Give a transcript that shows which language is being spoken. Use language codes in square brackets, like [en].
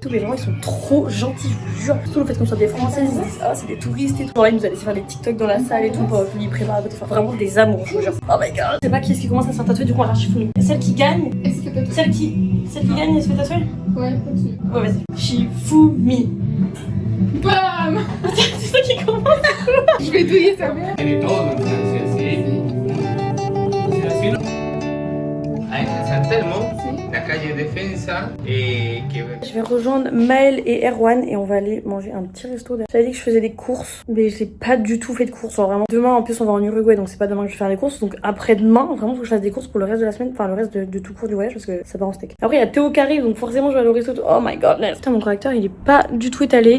[fr] Tous les gens ils sont trop gentils, je vous jure. Surtout le fait qu'on soit des Français, ils disent ah c'est des touristes et tout. Genre là ils nous allaient faire des TikTok dans la salle et tout pour lui préparer. Enfin vraiment des amours, je vous jure. [en] Oh my god. [fr] Je sais pas qui est-ce qui commence à se faire tatouer, du coup on va Shifumi. Celle qui gagne, Elle se fait tatouer. celle qui gagne, elle se fait tatouer? Ouais, continue. Ouais vas-y. Shifumi. Bam. C'est ça qui commence. Je vais douiller sa mère. [es] Tiene todo en Francia, sí. Entonces, así no. En San Telmo, la calle defensa que... [fr] Je vais rejoindre Maël et Erwan et on va aller manger un petit resto. J'avais dit que je faisais des courses, mais j'ai pas du tout fait de courses. Genre vraiment. Demain en plus on va en Uruguay, donc c'est pas demain que je vais faire des courses. Donc après-demain, vraiment faut que je fasse des courses pour le reste de la semaine, enfin le reste de tout court du voyage parce que ça part en steak. Après il y a Théo qui arrive, donc forcément je vais aller au resto. [en] Oh my god, [fr] putain mon correcteur il est pas du tout étalé.